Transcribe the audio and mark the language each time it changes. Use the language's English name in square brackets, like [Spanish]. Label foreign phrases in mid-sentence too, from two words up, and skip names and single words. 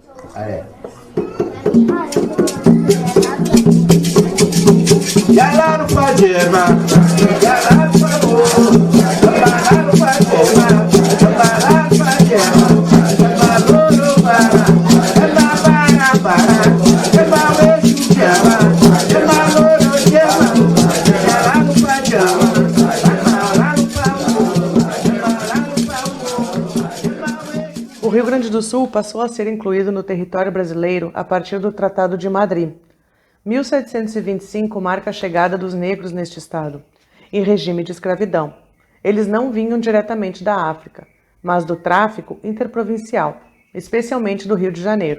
[Portuguese] É. Yala no pajama, yala no pajama, yala no pajama, yala no pajama, yala no para, yala para, yala vejo chama, yala no chama, yala no pajama, yala no O Rio Grande do Sul passou a ser incluído no território brasileiro a partir do Tratado de Madrid. 1725 marca a chegada dos negros neste estado, em regime de escravidão. Eles não vinham diretamente da África, mas do tráfico interprovincial, especialmente do Rio de Janeiro.